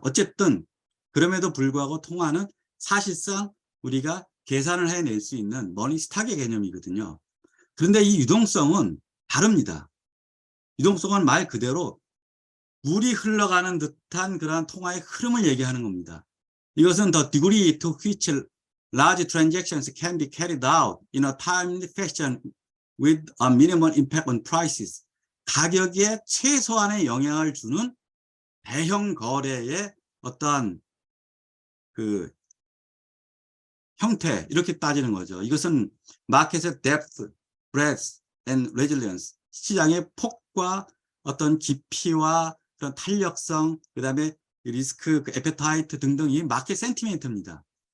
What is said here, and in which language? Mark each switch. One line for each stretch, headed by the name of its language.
Korean: 어쨌든 그럼에도 불구하고 통화는 사실상 우리가 계산을 해낼 수 있는 머니 스탁의 개념이거든요. 그런데 이 유동성은 다릅니다. 유동성은 말 그대로 물이 흘러가는 듯한 그러한 통화의 흐름을 얘기하는 겁니다. 이것은
English: the degree to which large transactions can be carried out in a timely fashion with a minimal impact on prices.
Korean: 가격에 최소한의 영향을 주는 대형 거래의 어떠한 그 형태, 이렇게 따지는 거죠. 이것은 마켓의
English: depth, breadth and resilience,
Korean: 시장의 폭과 어떤 깊이와 그런 탄력성, 그다음에 리스크, 에페타이트 등등이 마켓 센티멘트입니다.